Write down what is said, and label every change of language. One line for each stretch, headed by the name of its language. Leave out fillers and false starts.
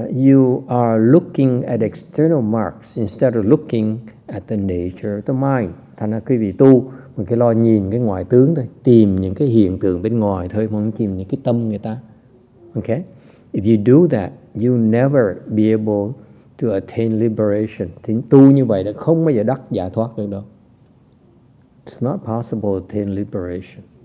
English: You are looking at external marks instead of looking at the nature of the mind.
Vietnamese: Thành ra quý vị tu mình cái lo nhìn cái ngoại tướng thôi, tìm những cái hiện tượng bên ngoài thôi, không tìm những cái tâm người ta.
English: Okay? If you do that, you never be able to attain liberation.
Vietnamese: Thì tu như vậy là không bao giờ đắc giải thoát được đâu.
English: It's not possible to attain liberation.